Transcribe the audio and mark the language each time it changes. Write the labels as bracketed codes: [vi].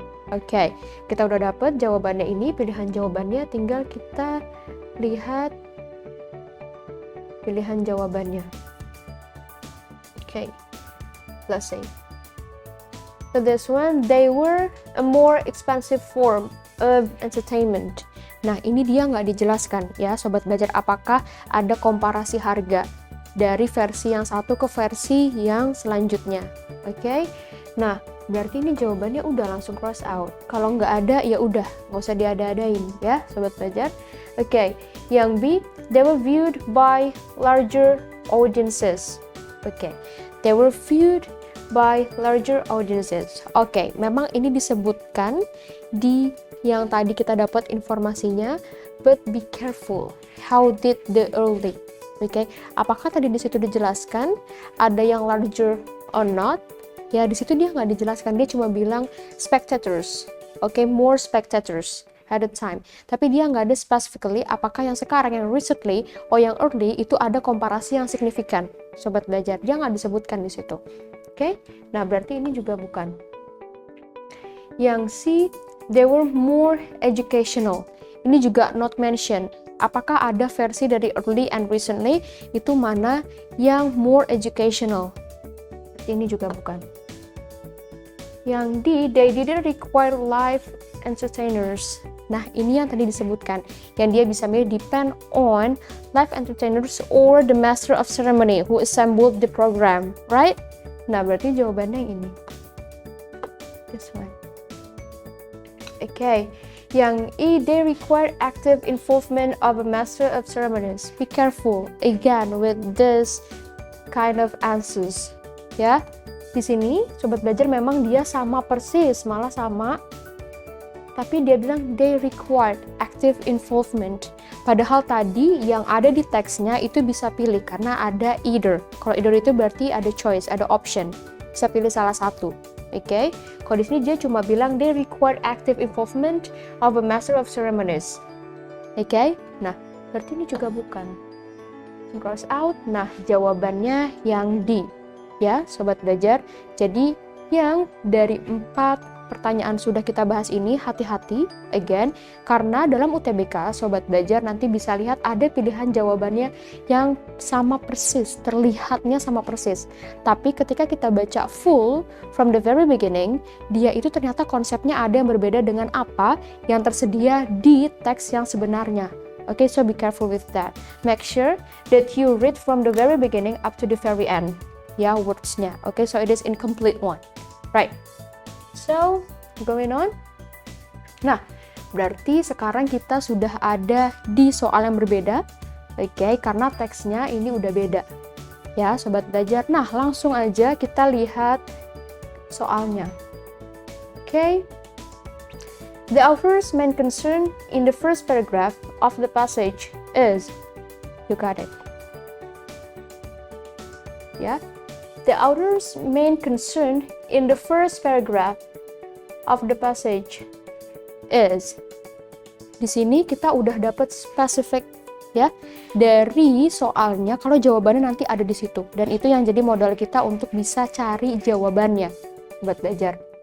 [id] Oke, kita udah dapat jawabannya ini, pilihan jawabannya, tinggal kita lihat pilihan jawabannya. [en] Oke, let's see. So this one, they were a more expensive form of entertainment. [id] Nah, ini dia nggak dijelaskan ya, sobat belajar, apakah ada komparasi harga dari versi yang satu ke versi yang selanjutnya. Oke, nah berarti ini jawabannya udah langsung cross out. Kalau nggak ada ya udah, nggak usah diada-adain ya sobat belajar. Oke, yang B, [en] they were viewed by larger audiences. Oke, they were viewed by larger audiences. [id] Oke, memang ini disebutkan di yang tadi kita dapat informasinya, [en] but be careful. How did the early? [id] Oke, apakah tadi di situ dijelaskan ada yang [en] larger or not? [id] Ya, di situ dia nggak dijelaskan, dia cuma bilang spectators. [en] Oke, more spectators at a time. [id] Tapi dia nggak ada specifically apakah yang sekarang, yang recently, yang early itu ada komparasi yang signifikan. Sobat belajar, dia nggak disebutkan di situ. Oke, nah berarti ini juga bukan. Yang C, [en] They were more educational. [id] Ini juga [en] not mentioned. [id] Apakah ada versi dari [en] early and recently? [id] Itu mana yang [en] more educational? [id] Ini juga bukan. Yang D, [en] they didn't require live entertainers. [id] Nah, ini yang tadi disebutkan. Yang dia bisa milih [en] depend on live entertainers or the master of ceremony who assembled the program, right? [id] Nah, berarti jawabannya yang ini. [en] This one. Okay. [id] Yang E, [en] they require active involvement of a master of ceremonies. Be careful again with this kind of answers. Ya. [id] Di sini sobat belajar memang dia sama persis, malah sama. Tapi dia bilang [en] they required active involvement. [id] Padahal tadi yang ada di teksnya itu bisa pilih karena ada either. Kalau either itu berarti ada choice, ada option. Bisa pilih salah satu. Oke. Kalau di sini dia cuma bilang [en] they required active involvement of a master of ceremonies. Oke. [id] Nah, berarti ini juga bukan. Cross out. Nah, jawabannya yang D. Ya, sobat belajar. Jadi yang dari 4 pertanyaan sudah kita bahas ini, hati-hati again, karena dalam UTBK sobat belajar nanti bisa lihat ada pilihan jawabannya yang sama persis, terlihatnya sama persis. Tapi ketika kita baca [en] full from the very beginning, [id] dia itu ternyata konsepnya ada yang berbeda dengan apa yang tersedia di teks yang sebenarnya. [en] Okay, so be careful with that. Make sure that you read from the very beginning up to the very end. [id] Ya, words-nya. [en] Okay, so it is incomplete one. Right. So, going on. [id] Nah, berarti sekarang kita sudah ada di soal yang berbeda. Oke, karena teksnya ini udah beda. Ya, sobat belajar. Nah, langsung aja kita lihat soalnya. Oke. [en] The author's main concern in the first paragraph of the passage is, you got it. Ya. The author's main concern in the first paragraph of the passage is. [id] Di sini kita udah dapat spesifik ya dari soalnya kalau jawabannya nanti ada di situ, dan itu yang jadi modal kita untuk bisa cari jawabannya buat belajar.